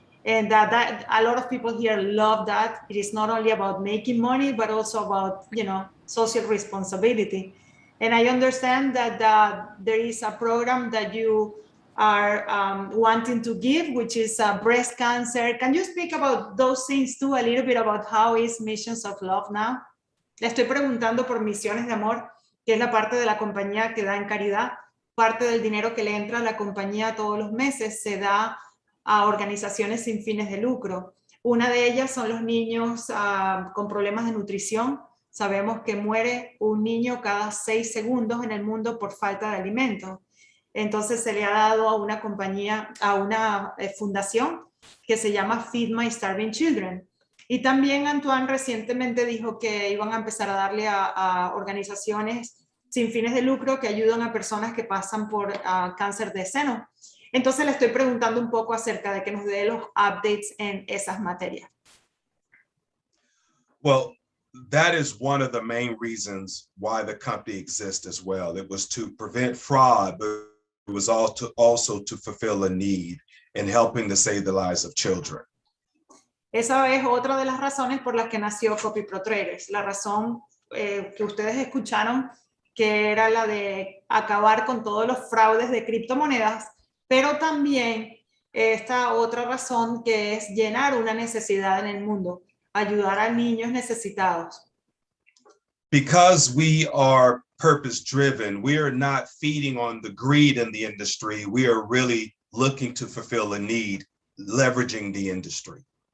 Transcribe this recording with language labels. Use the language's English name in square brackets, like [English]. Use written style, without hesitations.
[English] And that a lot of people here love that. It is not only about making money, but also about, social responsibility. And I understand that there is a program that you are wanting to give, which is breast cancer. Can you speak about those things too, a little bit about how is Missions of Love now? [Spanish] Le estoy preguntando por Misiones de Amor, que es la parte de la compañía que da en caridad. Parte del dinero que le entra a la compañía todos los meses se da a organizaciones sin fines de lucro. Una de ellas son los niños con problemas de nutrición. Sabemos que muere un niño cada 6 segundos en el mundo por falta de alimentos. Entonces se le ha dado a una compañía, a una fundación que se llama Feed My Starving Children. Y también Antoine recientemente dijo que iban a empezar a darle a organizaciones sin fines de lucro que ayudan a personas que pasan por cáncer de seno. Entonces le estoy preguntando un poco acerca de que nos dé los updates en esas materias. [English] Well, that is one of the main reasons why the company exists as well. It was to prevent fraud, but it was also to fulfill a need in helping to save the lives of children. [Spanish] Esa es otra de las razones por las que nació copyprotraders. La razón que ustedes escucharon, que era la de acabar con todos los fraudes de criptomonedas, pero también esta otra razón que es llenar una necesidad en el mundo, ayudar a niños necesitados. [English] Because we are purpose driven, we are not feeding on the greed in the industry. We are really looking to fulfill a need, leveraging the industry.